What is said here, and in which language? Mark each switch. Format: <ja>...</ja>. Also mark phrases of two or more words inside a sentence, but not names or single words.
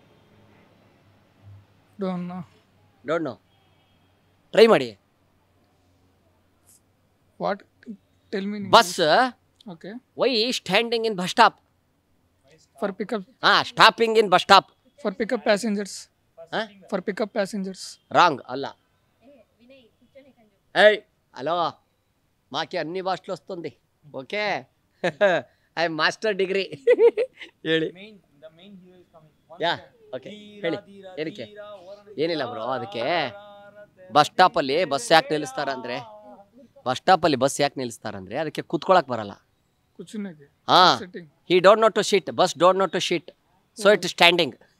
<en>Don't know.</en> <kn>ಟ್ರೈ ಮಾಡಿ.</kn> <en>What? Tell me. ಬಸ್ ಓಕೆ. Why standing in bus stop? For pickup. Stopping in bus stop. For pickup passengers. For pickup passengers.</en> <te>రాంగ్. అల్ల. ఏయ్ హలో, మాకి అన్ని భాషలు వస్తుంది.</te> <en>Okay, I master degree.</en> <kn>ಹೇಳಿ.</kn> <en>Ya, okay,</en> <kn>ಹೇಳಿ. ಏನಕ್ಕೆ? ಏನಿಲ್ಲ ಬ್ರೋ, ಅದಕ್ಕೆ ಬಸ್ ಸ್ಟಾಪಲ್ಲಿ ಬಸ್ ಯಾಕೆ ನಿಲ್ಲಿಸ್ತಾರಂದ್ರೆ ಅದಕ್ಕೆ ಕುತ್ಕೊಳಕ್ ಬರಲ್ಲ.</kn> <en>He don't know to sit, bus don't know to sit, so it standing.</en>